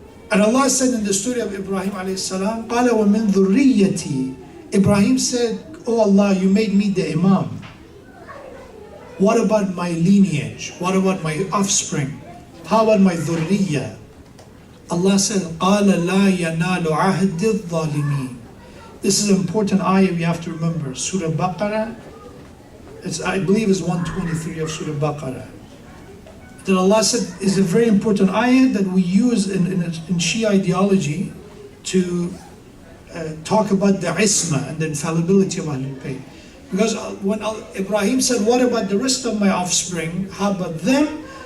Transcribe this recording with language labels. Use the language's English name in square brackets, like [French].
[English] And Allah said in the story of Ibrahim alayhi salam, [Arabic] قَالَ وَمِن ذُرِّيَّتِي. [English] Ibrahim said, oh Allah, you made me the Imam. What about my lineage? What about my offspring? How about my dhurriyyah? Allah said, [Arabic] قَالَ لَا يَنَالُ عَهْدِ الظَّالِمِينَ. [English] This is an important ayah we have to remember. Surah Baqarah, I believe is 123 of Surah Baqarah. That Allah said is a very important ayah that we use in Shia ideology to talk about the isma and the infallibility of Ahlul Bayt. Because when Ibrahim said, what about the rest of my offspring? How about them?